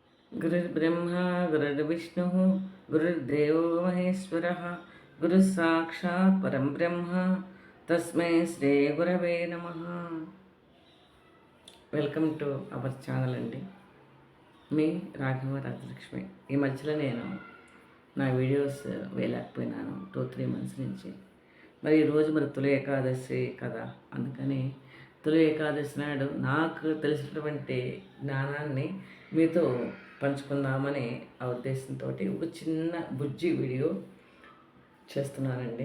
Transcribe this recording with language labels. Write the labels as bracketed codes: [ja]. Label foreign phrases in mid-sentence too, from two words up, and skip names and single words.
[sa] गुरुर्ब्रह्मा गुरुर्विष्णुः गुरुर्देवो महेश्वरः गुरुस्साक्षात् परं ब्रह्म तस्मै శ్రీ గురవే నమః. [en] welcome to our channel అండి. [te] మీ రాఘవ రాజలక్ష్మి. ఈ మధ్యలో నేను నా వీడియోస్ వేయలేకపోయినాను 2-3 మంత్స్ నుంచి. మరి ఈరోజు తొలి ఏకాదశి కదా, అందుకని తొలి ఏకాదశి నాడు నాకు తెలిసినటువంటి జ్ఞానాన్ని మీతో పంచుకుందామని ఆ ఉద్దేశంతో ఒక చిన్న బుజ్జి వీడియో చేస్తున్నానండి.